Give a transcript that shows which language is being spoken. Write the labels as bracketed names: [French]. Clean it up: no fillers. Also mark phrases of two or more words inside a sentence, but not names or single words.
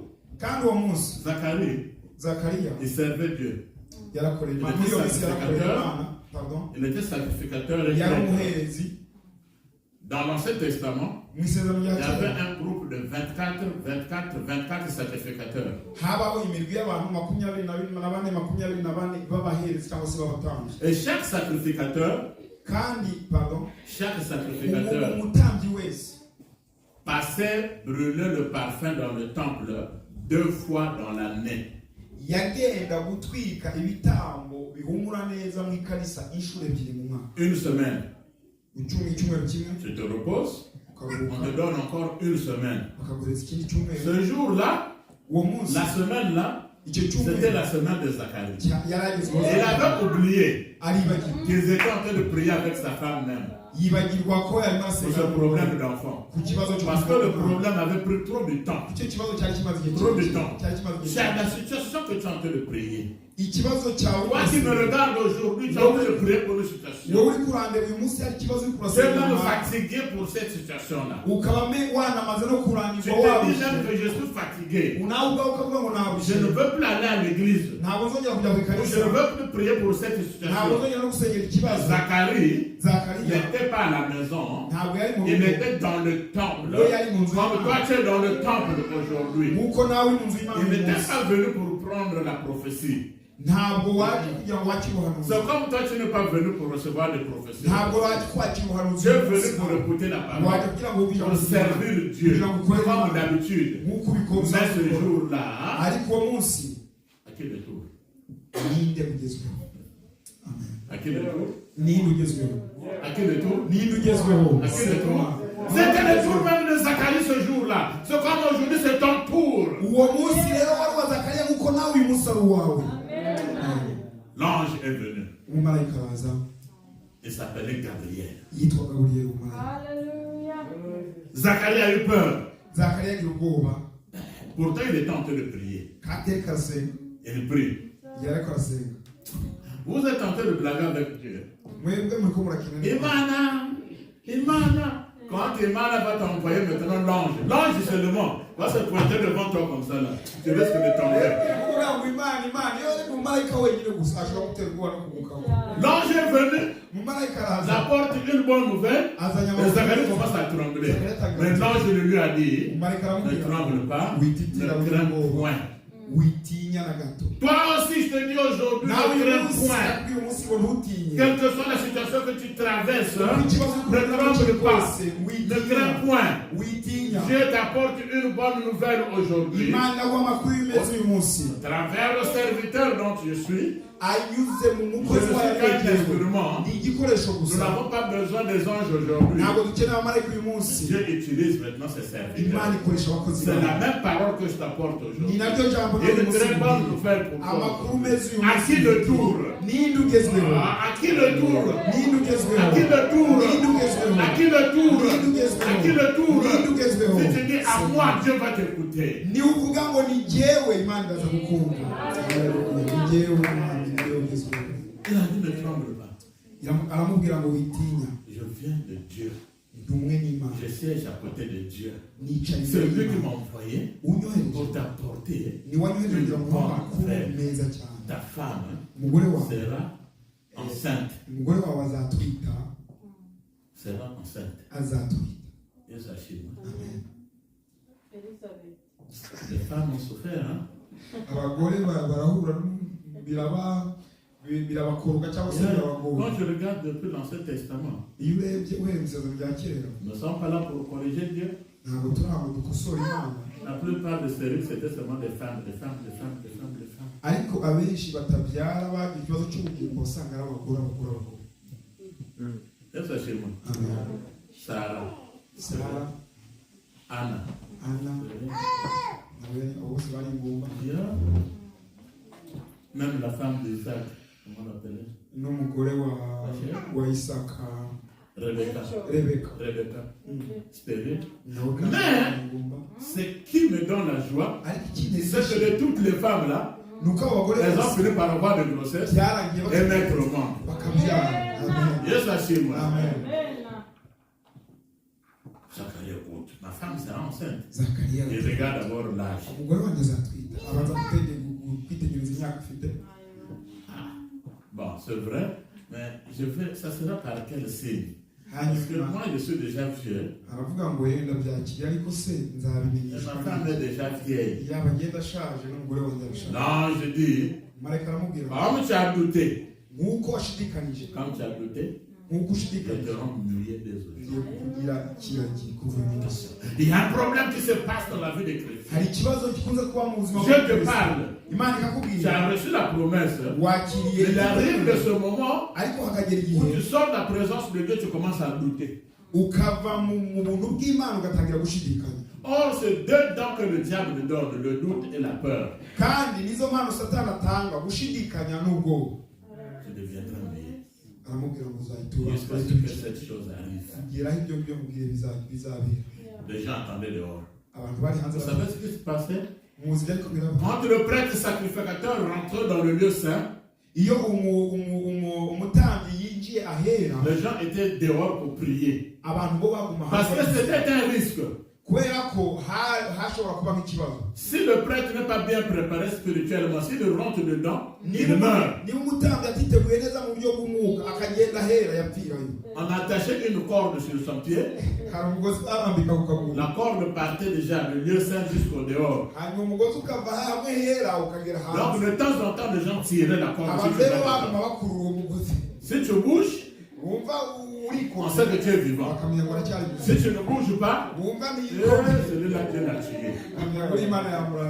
[Kinyarwanda] Kandi uwo munsi [French] Zacharie, [Kinyarwanda] Zakariya [French] il servait Dieu. [Kinyarwanda] yarakoreye Imana, muri iyo minsi yarakoreye Imana, [French] pardon, Il était sacrificateur et [Kinyarwanda] yari [French] prêtre. [Kinyarwanda] umuherezi. [French] Dans l'Ancien Testament, [Kinyarwanda] Mu isezerano [French] il y [Kinyarwanda] rya [French] avait [Kinyarwanda] kera [French] un groupe de 24 sacrificateurs. [Kinyarwanda] habaho imirwi y'abantu 24 b'abaherezi cyangwa se b'abatambyi, [French] Et chaque sacrificateur [Kinyarwanda] kandi pardon, umutambyi umutambyi wese [French] passait passait brûler le parfum dans le temple 2 fois dans l'année. [Kinyarwanda] yagenda gutwika ibitambo bihumura neza mu ikanisa inshuro ebyiri mu mwaka. [French] Une semaine, [Kinyarwanda] icyumweru kimwe [French] tu te reposes, on te donne encore une semaine. [Kinyarwanda] bakagureza ikindi cyumweru. [French] Ce jour-là, [Kinyarwanda] uwo munsi [French] la semaine-là, [Kinyarwanda] icyo [French] c'était [Kinyarwanda] cyumweru [French] la semaine de Zacharie. [Kinyarwanda] yaragezweho. [French] Il avait oublié [Kinyarwanda] aribagirwa [French] qu'ils étaient en train de prier avec sa femme même [Kinyarwanda] yibagirwa ko yarimo [French] pour ce [Kinyarwanda] asenga [French] problème d'enfant. [Kinyarwanda] ku kibazo cyo [French] Parce que le problème avait pris trop de temps. [Kinyarwanda] icyo kibazo cyari kimaze igihe [French] Trop de [Kinyarwanda] kirekire. [French] temps. [Kinyarwanda] cyari kimaze igihe [French] C'est [Kinyarwanda] kirekire. [French] la situation que tu es en train de prier. [Kinyarwanda] ikibazo cyawe [French] Toi qui me regardes aujourd'hui, tu es en train de prier pour une situation. [Kinyarwanda] wowe uri kurandeba uyu munsi hari ikibazo uri [French] Tu es [Kinyarwanda] kurasenga [French] même fatigué pour cette situation-là. [Kinyarwanda] ukaba wanamaze no [French] Tu [Kinyarwanda] kurangirwa [French] te dis même [Kinyarwanda] wabuze [French] que je suis fatigué. [Kinyarwanda] nawe ubwawe ukavuga ngo [French] Je [Kinyarwanda] nabuze [French] ne veux plus aller à l'église. [Kinyarwanda] ntabwo nzongera kujya ku [French] Je [Kinyarwanda] ikanisa [French] ne veux plus prier pour cette [Kinyarwanda] ntabwo [French] situation. [Kinyarwanda] nzongera no gusengera ikibazo. [French] Zacharie [Kinyarwanda] Zakariya [French] n'était pas à la maison. [Kinyarwanda] ntabwo yari mu [French] Il [Kinyarwanda] rugo [French] était dans le temple. [Kinyarwanda] we yari mu nzu [French] Comme toi, [Kinyarwanda] y'Imana [French] tu es dans le temple aujourd'hui. [Kinyarwanda] nk'uko nawe uri mu nzu y'Imana [French] Il [Kinyarwanda] uyu [French] n'était [Kinyarwanda] munsi [French] pas venu pour prendre la prophétie. [Kinyarwanda] ntabwo waje kugira ngo wakire ubuhanuzi [French] C'est comme toi, tu n'es pas venu pour recevoir des prophéties. [Kinyarwanda] ntabwo waje kwakira ubuhanuzi [French] Tu es [Kinyarwanda] uyu munsi. [French] venu pour écouter la [Kinyarwanda] waje [French] parole. [Kinyarwanda] kugira ngo wumve [French] Pour [Kinyarwanda] ijambo [French] servir [Kinyarwanda] ry'Imana. [French] Dieu. [Kinyarwanda] kugira ngo ukorere [French] Comme [Kinyarwanda] Imana [French] d'habitude. [Kinyarwanda] nk'uko ubikora [French] Mais ce [Kinyarwanda] uzabikora. [French] jour-là, [Kinyarwanda] ariko uwo munsi [French] à qui le tour? [Kinyarwanda] ninde ugezweho? Amen. [French] À qui le tour? [Kinyarwanda] ninde ugezweho? [French] À qui le tour? [Kinyarwanda] ninde ugezweho? [French] À qui le tour? C'était le tour même de Zacharie ce jour-là. C'est comme aujourd'hui, c'est ton tour. [Kinyarwanda] uwo munsi rero wari uwa Zakariya nk'uko nawe uyu munsi ari uwawe. [French] L'ange est venu. [Kinyarwanda] umumarayika araza [French] Il s'appelait Gabriel. [Kinyarwanda] yitwa Gaburiyeli umumarayika. [French] Zacharie a eu peur. [Kinyarwanda] Zakariya agira ubwoba [French] Pourtant, il était en train de prier. [Kinyarwanda] kandi karasenga [French] Il prie. [Kinyarwanda] yariko arasenga. [French] Vous êtes en train de blaguer avec Dieu. [Kinyarwanda] mwebwe muriko murakina n'Imana. Imana. [French] Quand Imana va t'envoyer maintenant l'ange. L'ange, c'est le mot. Va se pointer devant toi comme ça là. Tu risques de tomber. [Kinyarwanda] kugira ngo Imana iyo ari umumarayika wenyine gusa ashobora gutera ubwoba no kugukaho. [French] L'ange est venu. [Kinyarwanda] umumarayika [French] Il [Kinyarwanda] araza [French] apporte une bonne nouvelle. [Kinyarwanda] azanye [French] Et Zacharie [Kinyarwanda] amakuru. [French] commence à trembler. Mais l'ange lui a dit, [Kinyarwanda] umumarayika [French] ne [Kinyarwanda] aramubwira [French] tremble pas, [Kinyarwanda] wititira [French] ne crains [Kinyarwanda] ubwoba [French] point. [Kinyarwanda] witinya na gato. [French] Toi aussi, je te dis aujourd'hui, [Kinyarwanda] nawe [French] ne [Kinyarwanda] uyu [French] crains [Kinyarwanda] munsi [French] point. [Kinyarwanda] uyu munsi ngo ntutinye. [French] Quelle que soit la situation que tu traverses, [Kinyarwanda] ikibazo [French] ne tremble pas. [Kinyarwanda] witinya [French] Ne crains point. [Kinyarwanda] witinya. [French] Dieu t'apporte une bonne nouvelle aujourd'hui. [Kinyarwanda] Imana aguha amakuru y'imezi uyu munsi [French] À travers le serviteur dont je suis, [Kinyarwanda] anyuze mu [French] je ne [Kinyarwanda] mukozi [French] suis [Kinyarwanda] wayo [French] qu'un [Kinyarwanda] wegerewe. [French] instrument. [Kinyarwanda] ni igikoresho [French] Nous [Kinyarwanda] gusa. [French] n'avons pas besoin des anges aujourd'hui. [Kinyarwanda] ntabwo dukeneye abamarayika uyu munsi. [French] Dieu utilise maintenant ses [Kinyarwanda] Imana [French] serviteurs. [Kinyarwanda] ikoresha abakozi [French] C'est la [Kinyarwanda] bayo. [French] même parole que je t'apporte [Kinyarwanda] ni [French] aujourd'hui. [Kinyarwanda] naryo jambo [French] Et [Kinyarwanda] ry'uyu [French] une [Kinyarwanda] munsi [French] très bonne [Kinyarwanda] mbwira. [French] nouvelle pour toi. [Kinyarwanda] amakuru meza uyu [French] À [Kinyarwanda] munsi [French] qui le tour? [Kinyarwanda] ninde ugezweho? [French] À qui le tour? [Kinyarwanda] ninde ugezweho? [French] À qui le tour? [Kinyarwanda] ninde ugezweho? [French] À qui le tour? [Kinyarwanda] ninde ugezweho? [French] À qui le tour? [Kinyarwanda] ninde ugezweho? [French] Si tu dis à moi, Dieu va t'écouter. [Kinyarwanda] ni uvuga ngo ni jyewe Imana iraza gukunda. Haleluya. ni jyewe Imana ni jyewe ugezweho. [French] Il a dit ne tremble pas. [Kinyarwanda] aramubwira ngo witinya. [French] Je viens de Dieu. [Kinyarwanda] ndi umwe n'Imana. [French] Je siège à côté de Dieu. [Kinyarwanda] nicaye [French] C'est [Kinyarwanda] imbere [French] lui qui [Kinyarwanda] y'Imana. [French] m'a envoyé [Kinyarwanda] unyohereje [French] pour t'apporter. [Kinyarwanda] ni wanyohereje kugira ngo muhe amakuru meza cyane. [French] Ta femme [Kinyarwanda] umugore wawe [French] sera enceinte. [Kinyarwanda] umugore wawe azatwita [French] Sera enceinte. [Kinyarwanda] azatwita. [French] Et ça chez moi. [Kinyarwanda] Amen. [French] Les femmes ont souffert, hein? [Kinyarwanda] abagore barahura birabakorwa cyangwa se birabagora. [French] Quand je regarde depuis l'Ancien Testament, [Kinyarwanda] iyo urebye uhereye mu isezerano rya kera [French] nous ne sommes pas là pour corriger Dieu. [Kinyarwanda] ntabwo turi aho dukosora Imana, [French] La plupart des séries, c'était seulement des femmes, des femmes, des femmes, des femmes, des femmes. [Kinyarwanda] ariko abenshi batabyara bagira ikibazo cy'ubugingo usanga ari abagore. [French] Et ça chez moi. [Kinyarwanda] Amen. [French] Sarah, [Kinyarwanda] Sara, [French] Anna. [Kinyarwanda] Ana nawe abo bose bari ingumba. [French] Dieu, même la femme d'Isaac, comment on l'appelait? [Kinyarwanda] n'umugore wa Isaka, [French] Rebecca. [Kinyarwanda] Rebeka [French] Stérile. [Kinyarwanda] nawe kandi [French] Mais- [Kinyarwanda] bari ingumba. [French] Ce qui me donne la joie, [Kinyarwanda] ariko [French] c'est [Kinyarwanda] ikinezeza [French] que de toutes les femmes là, [Kinyarwanda] ni uko abagore [French] elles ont [Kinyarwanda] bose [French] fini par avoir des grossesses [Kinyarwanda] byarangiye [French] et mettre au monde. [Kinyarwanda] bakabyara. Amen. [French] Et ça chez moi. [Kinyarwanda] Amen. [French] Zacharie écoute, ma femme sera enceinte. [Kinyarwanda] Zakariya [French] Et regarde d'abord l'âge. [Kinyarwanda] umugore wanjye azatwita abanza kwitegereza imyaka afite. [French] Bon, c'est vrai, mais ça sera par quel signe? Parce que [Kinyarwanda] hanyuma [French] moi, je suis déjà vieux. [Kinyarwanda] aravuga ngo yenda byakiriye ariko se [French] Et [Kinyarwanda] nzabimenyeshwa [French] ma femme est déjà vieille. [Kinyarwanda] yaba agenda ashaje n'umugore wanjye arashaje. [French] Non, je dis, [Kinyarwanda] marayika aramubwira ngo [French] comme tu as douté, [Kinyarwanda] nk'uko washidikanije [French] quand tu as douté, [Kinyarwanda] nk'uko [French] Je [Kinyarwanda] ushidikanya [French] te rends muet désolé. [Kinyarwanda] ugiye kugira ikiragi kuva mu munsi. [French] Il y a un problème qui se passe dans la vie des chrétiens. [Kinyarwanda] hari ikibazo gikunze kuba mu buzima [French] Je te parle. [Kinyarwanda] imana [French] Tu [Kinyarwanda] ikakubwira [French] as reçu la promesse. [Kinyarwanda] wakiriye [French] Il arrive de ce moment [Kinyarwanda] ariko hakagera [French] où [Kinyarwanda] igihe [French] tu sors de la présence de Dieu, tu commences à douter. [Kinyarwanda] ukava mu buntu bw'imana ugatangira gushidikanya. [French] Or, c'est deux dents que le diable nous donne, le doute et la peur. [Kinyarwanda] kandi nizo mpano satani atanga gushidikanya n'ubwoba. [French] Tu deviendras meilleur. [Kinyarwanda] aramubwira ngo uzayitura [French] Jusqu'à ce que cette chose arrive. [Kinyarwanda] kugeraho ibyo ngibyo mubwire bizabera. [French] Les gens attendaient dehors. [Kinyarwanda] abantu bari hanze [French] Vous savez ce qui se passait? [Kinyarwanda] muzi ariko biraba. [French] Quand le prêtre sacrificateur rentrait dans le lieu saint, [Kinyarwanda] iyo umutambyi yinjiye ahera [French] les gens étaient dehors pour prier. [Kinyarwanda] abantu bo baguma [French] Parce que c'était un risque. [Kinyarwanda] kubera ko hashobora kuba nk'ikibazo. [French] Si le prêtre n'est pas bien préparé spirituellement, s'il rentre dedans, il meurt. [Kinyarwanda] niba umutambyi atiteguye neza mu buryo bw'umwuka akagenda ahera yapfirayo. [French] On attachait une corde sur son pied. [Kinyarwanda] hari umugozi arambika ku kaguru. [French] La corde partait déjà du lieu saint jusqu'au dehors. [Kinyarwanda] hanyuma umugozi ukava hamwe hera ukagera [French] Donc [Kinyarwanda] hanze. [French] de temps en temps, les gens tiraient la corde. [Kinyarwanda] abantu rero baguma bakurura uwo mugozi. [French] Si tu bouges, [Kinyarwanda] wumva [French] on [Kinyarwanda] urikora [French] sait que tu es vivant. [Kinyarwanda] bakamenya ngo aracyari [French] Si [Kinyarwanda] muzima. [French] tu ne bouges pas, [Kinyarwanda] wumva niyikora [French] celui-là Dieu l'a tué. [Kinyarwanda] bakamenya ngo imana yamurangiye.